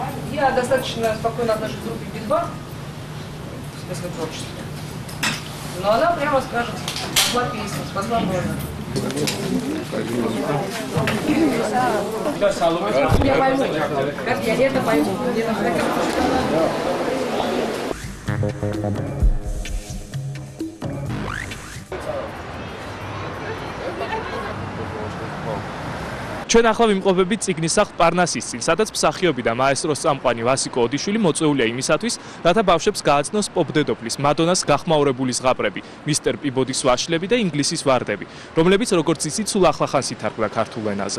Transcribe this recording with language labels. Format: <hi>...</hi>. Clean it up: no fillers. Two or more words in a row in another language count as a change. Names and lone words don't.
<ru>Я достаточно спокойно отношусь к группе Би-2, в смысле творчества. Но она прямо скажет, спасла песню, спасла Бога. Я пойму, как я это пойму.</ru> <ka>ჩვენ ახლა ვიმყოფებით წიგნის სახლ პარნასის წინ, სადაც მსახიობი და მაესტროს წამყვანი ვასიკო ოდიშვილი მოწვეულია იმისათვის, რათა ბავშვებს გააცნოს პოპ დედოფლის მადონას გახმაურებული ზღაპრები, მისტერ პიბოდის ვაშლები და ინგლისის ვარდები, რომლებიც როგორც იცით, სულ ახლახანს ითარგმნა ქართულ ენაზე.</ka>